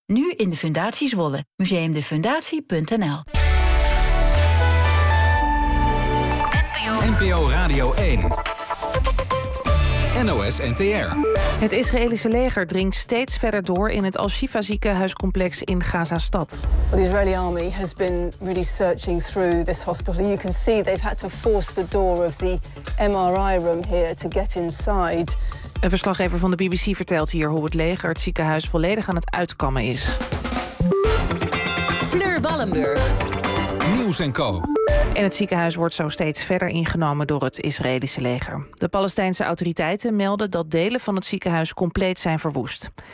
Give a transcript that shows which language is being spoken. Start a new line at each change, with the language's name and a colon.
Dutch: Nu in de Fundatie Zwolle, museumdefundatie.nl. NPO Radio 1. NOS NTR. Het Israëlische leger dringt steeds verder door in het Al-Shifa ziekenhuiscomplex in Gaza-stad.
English: The Israeli army has been really searching through this hospital. You can see they've had to force the door of the MRI room here to get inside.
Dutch: Een verslaggever van de BBC vertelt hier hoe het leger het ziekenhuis volledig aan het uitkammen is. Fleur Wallenburg. Nieuws en Co. En het ziekenhuis wordt zo steeds verder ingenomen door het Israëlische leger. De Palestijnse autoriteiten melden dat delen van het ziekenhuis compleet zijn verwoest.